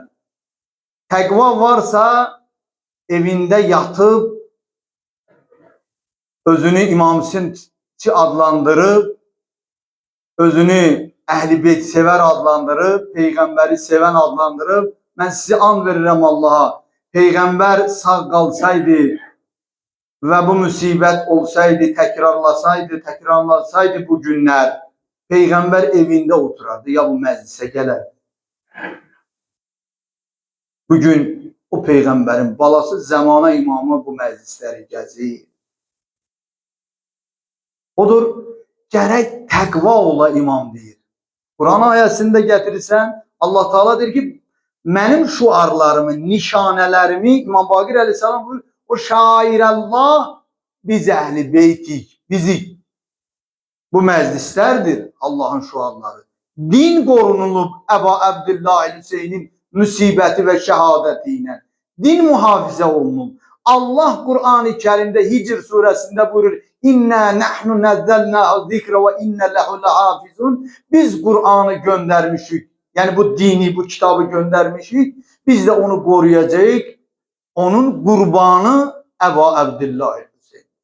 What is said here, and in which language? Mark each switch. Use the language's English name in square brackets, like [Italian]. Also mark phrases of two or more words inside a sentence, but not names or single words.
[Azerbaijani] Təqva varsa, evində yatıb, özünü İmam Hüseyinçi adlandırıb, özünü Əhl-i Beyt sevər adlandırıb, Peyğəmbəri sevən adlandırıb, mən sizi and verirəm Allaha. Peyğəmbər sağ qalsaydı, [Turkish] ve bu musibet olsaydı, tekrarlasaydı bu günler, Peygamber evinde oturardı ya bu meclise gelir. Bugün o Peygamberin balası zamana imamı bu meclisleri gezir. [Azerbaijani] Odur, gerek takva ola imam deyir. Kur'an ayəsində gətirirsən, Allah Teala der ki, mənim şuarlarımı, nişanələrimi, İmam Bakir Aleyhisselam buyur, o şairəllah biz əhli beytik, bizi. Bu məclislərdir Allahın şuarları. Din qorunulub Əba Əbdillah Hüseynin müsibəti və şəhadəti ilə. Din mühafizə olunub. [Turkish] Allah Kur'an-ı Kerim'de Hicr suresinde buyurur. [Arabic] إنا نحن نزلنا الذكر وإنا له لحافظون. [Azerbaijani] Biz Kur'an'ı göndermişik. Yani bu dini, bu kitabı göndermişik. [Turkish] Biz de onu koruyacağız. Onun kurbanı Ebu Abdullah Hüseyin.